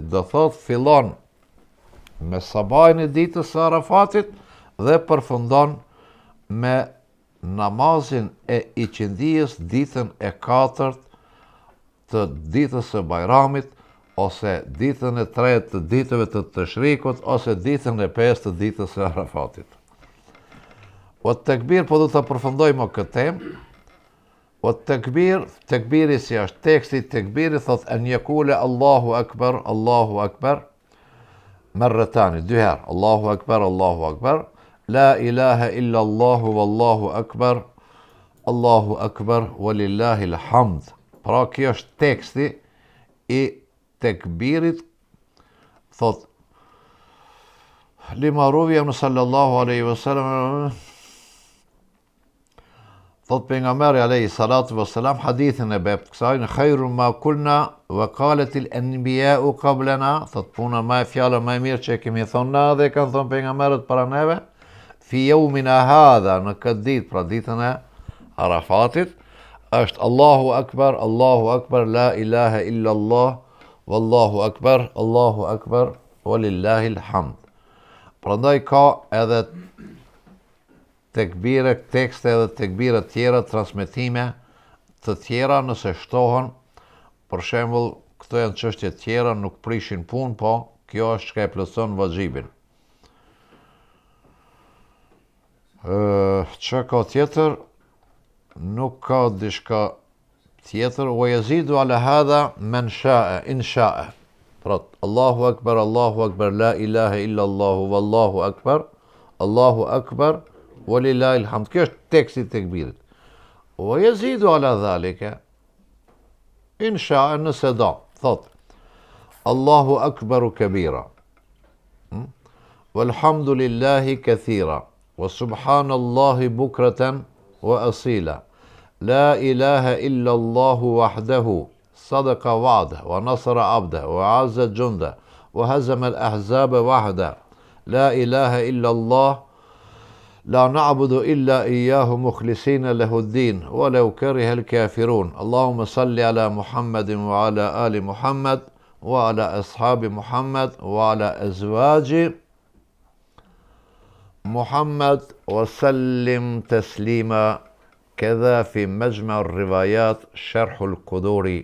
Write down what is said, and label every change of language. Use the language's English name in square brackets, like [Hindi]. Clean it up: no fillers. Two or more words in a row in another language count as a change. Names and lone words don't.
[Albanian] Do thot fillon me sabajin e ditës së Arafatit dhe përfundon me namazin e iqindijës ditën e 4 të ditës së Bajramit, ose ditën e 3 të ditëve të shrikut, ose ditën e 5 të ditës së Arafatit. O tekbir, po du të përfundojmë këtë temë. O tekbiri si është teksti, tekbiri thot en jekule [Arabic] الله أكبر, [Albanian] merretani, 2 herë, [Arabic] الله أكبر لا إله إلا الله والله أكبر ولله الحمد. [Albanian] Pra kjo është teksti i tekbirit, thot lima ruvja në [Arabic] صلى الله عليه وسلم, [Albanian] thot pejgamberi [Arabic] عليه الصلاة والسلام [Albanian] hadithin e bept kësaj, në [Arabic] خير ما قلنا وقالت الأنبياء قبلنا, [Albanian] thot puna më e fjala më e mirë që kemi thonë na dhe kanë thonë pejgamberët para neve, [Arabic] في يومنا هذا, [Albanian] në këtë ditë, pra ditën e Arafatit, është [Arabic] الله أكبر لا إله إلا الله والله أكبر ولله الحمد. [Albanian] Prandaj ka edhe tekbire, tekste edhe tekbire tjera, transmetime të tjera nëse shtohen. Për shembull, këto janë çështje tjera, nuk prishin punë, po kjo është çka e plotson vajxhibin. Çka ka tjetër? Nuk ka diçka tjetër. [Arabic] ويزيد على هذا من شاء إن شاء. Pra الله أكبر لا إله إلا الله والله أكبر ولله الحمد. [Albanian] Kjo është teksti i tekbirit. [Arabic] ويزيد على ذلك إن شاء, [Albanian] nëse do, thot [Arabic] الله أكبر كبيرا والحمد لله كثيرا وسبحان الله بكرة وأصيلا لا إله إلا الله وحده, صدق وعده ونصر عبده وعز جنده وهزم الأحزاب وحده لا إله إلا الله لا نعبد إلا إياه مخلصين له الدين ولو كره الكافرون اللهم صل على محمد وعلى آل محمد وعلى أصحاب محمد وعلى أزواج محمد وسلم تسليما كذا في مجمع الروايات شرح القدوري.